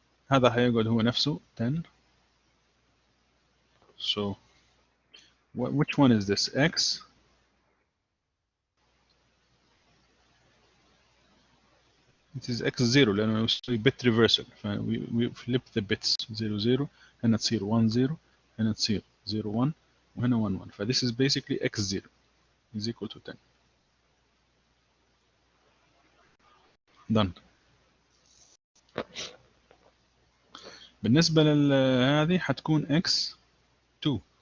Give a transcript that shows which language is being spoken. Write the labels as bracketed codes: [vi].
[ar] هذا هيقعد هو نفسه 10. [en] So which one is this? X. It is x0 [ar] لأنه يسوي [en] bit reversal. we flip the bits [ar] 0 0 هنا تصير 1 0 هنا تصير 0 1 وهنا 1 1. [en] فthis is basically x0 is equal to 10. Done. [ar] بالنسبة لهذه حتكون x2.